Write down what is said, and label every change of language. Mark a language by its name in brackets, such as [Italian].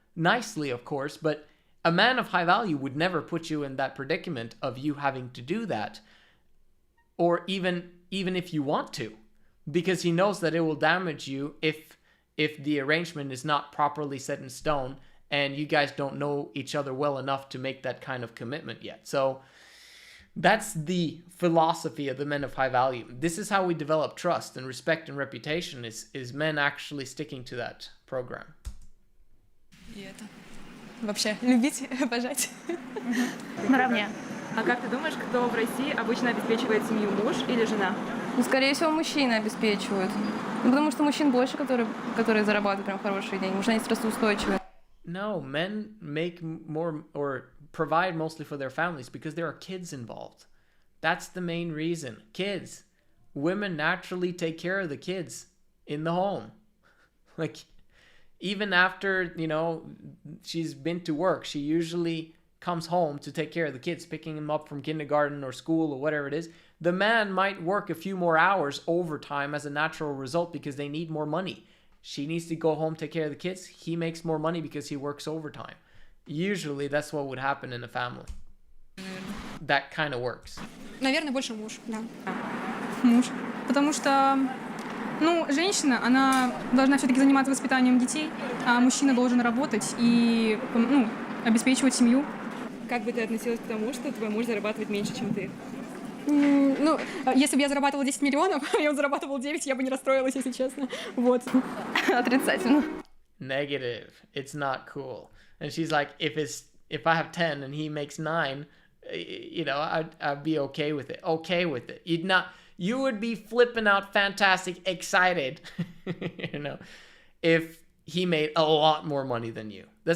[English] Nicely, of course, but a man of high value would never put you in that predicament of you having to do that, or even if you want to, because he knows that it will damage you if the arrangement is not properly set in stone and you guys don't know each other well enough to make that kind of commitment yet. So that's the philosophy of the men of high value. This is how we develop trust and respect and reputation, is men actually sticking to that program. [Russian] И это вообще любить, обожать. Наравне. А как ты думаешь, кто в России обычно обеспечивает семью, муж или жена? Ну, скорее всего, мужчины обеспечивают. Ну, потому что мужчин больше, которые зарабатывают прям хорошие деньги. Может, они стрессоустойчивые. [English] No, men make more or provide mostly for their families because there are kids involved. That's the main reason. Kids. Women naturally take care of the kids in the home. Like, even after, you know, she's been to work, she usually comes home to take care of the kids, picking them up from kindergarten or school or whatever it is. The man might work a few more hours overtime as a natural result because they need more money. She needs to go home, take care of the kids. He makes more money because he works overtime. Usually that's what would happen in a family. That kind of works. [Russian] Наверное, больше муж, да. Муж. Потому что, ну, женщина, она должна все-таки заниматься воспитанием детей, а мужчина должен работать и, ну, обеспечивать семью. Как бы ты относилась к тому, что твой муж зарабатывает меньше, чем ты? Ну, если бы я зарабатывала 10 миллионов, а он зарабатывал 9, я бы не расстроилась, если честно. Вот. Отрицательно. [English] Negative. It's not cool. And she's like, if I have 10 and he makes 9, you know, I'd be okay with it. Okay with it. You would be flipping out, fantastic, excited, you know, if he made a lot more money than you.